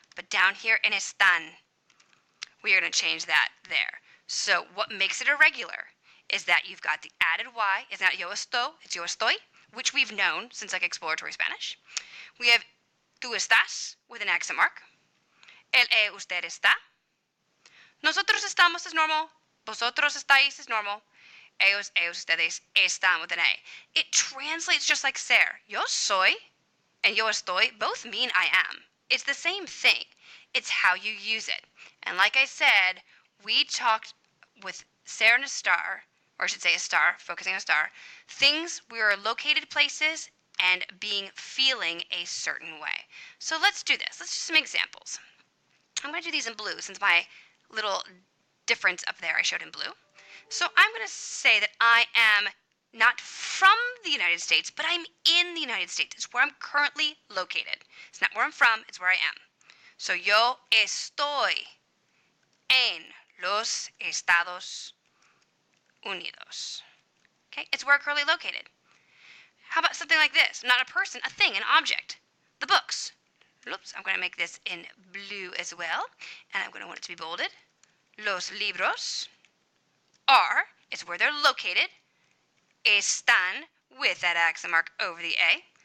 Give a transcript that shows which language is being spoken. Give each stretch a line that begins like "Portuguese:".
English: But down here in están, we are going to change that there. So what makes it irregular is that you've got the added Y. It's not
Spanish: yo estoy,
English: it's yo estoy, which we've known since like exploratory Spanish. We have
Spanish: tú estás
English: with an accent mark.
Spanish: Él, usted está. Nosotros estamos
English: is normal.
Spanish: Vosotros estáis
English: is normal.
Spanish: Ellos, ustedes están
English: with an A. It translates just like ser.
Spanish: Yo soy
English: and
Spanish: yo estoy
English: both mean I am. It's the same thing. It's how you use it. And like I said, we talked with ser and estar or I should say ESTAR, focusing on STAR, things we are located places and feeling a certain way. So let's do this. Let's do some examples. I'm going to do these in blue since my little difference up there I showed in blue. So I'm going to say that I am not from the United States, but I'm in the United States. It's where I'm currently located. It's not where I'm from, it's where I am. So
Spanish: yo estoy en los Estados Unidos.
English: Okay, it's where I'm currently located. How about something like this? Not a person, a thing, an object. The books. Oops, I'm going to make this in blue as well, and I'm going to want it to be bolded.
Spanish: Los libros
English: are, it's where they're located, están, with that accent mark over the A.